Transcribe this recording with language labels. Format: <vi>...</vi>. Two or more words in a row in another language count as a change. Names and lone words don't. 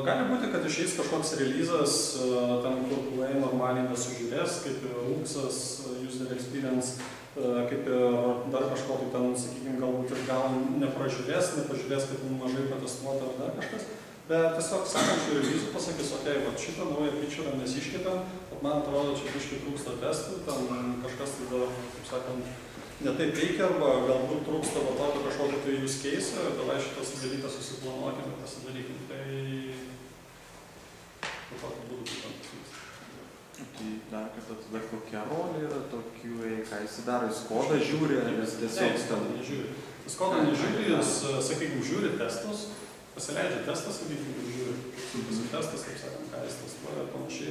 <lt>Gali būti, kad išeis kažkoks release'as, ten kur QA normaliai nesužiūrės, kaip ir UX-as,</lt> <en>user experience,</en> <lt>kaip ir dar kažko tai ten, sakykime, galbūt ir gal nepažiūrės, kad mažai protestuota ar dar kažkas. Bet tiesiog sekančių release'ų pasakys, okei, va šitą naują feature mes iškėtėm, bet man atrodo, čia biškai trūksta testų, ten kažkas tai dar, kaip sakant, netaip veikia, arba galbūt trūksta va tokio kažkokio tai</lt> <en>use case,</en> <lt>davai šitą dalyką susiplanuokim ir pasidarykim. Tai tokiu būdu būtent pasiūlys. Tai dar kartą tada kokia rolė yra tokių, ką jis daro, jis kodą žiūri, ar jis tiesiog... Jis kodą nežiūri. Jis kodą nežiūri, jis, sakykime, žiūri testus, pasileidžia testas, sakykime, žiūri, kaip testas, kaip sakant, ką jis testuoja ir panašiai.</lt>